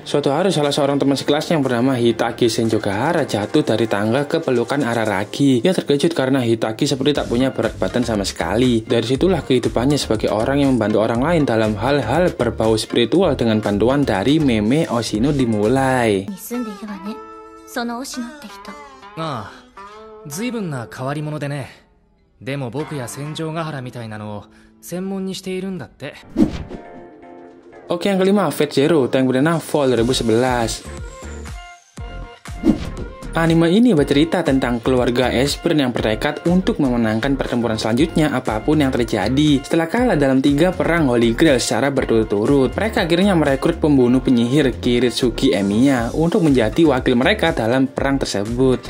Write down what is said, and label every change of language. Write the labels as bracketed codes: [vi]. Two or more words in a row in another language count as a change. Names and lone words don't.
[id] Suatu hari salah seorang teman sekelasnya yang bernama Hitagi Senjogahara jatuh dari tangga ke pelukan Araragi. Ia terkejut karena Hitagi seperti tak punya berat badan sama sekali. Dari situlah kehidupannya sebagai orang yang membantu orang lain dalam hal-hal berbau spiritual dengan bantuan dari Meme Oshino dimulai. [ja] 随分な変わり者でね。でも僕や戦場ヶ原みたいなのを専門にしているんだって。 [id] Oke, yang kelima Fate Zero Tank Berdana Fall 2011. Anime ini bercerita tentang keluarga Esbern yang bertekad untuk memenangkan pertempuran selanjutnya apapun yang terjadi. Setelah kalah dalam 3 perang Holy Grail secara berturut-turut, mereka akhirnya merekrut pembunuh penyihir Kiritsuki Emiya untuk menjadi wakil mereka dalam perang tersebut.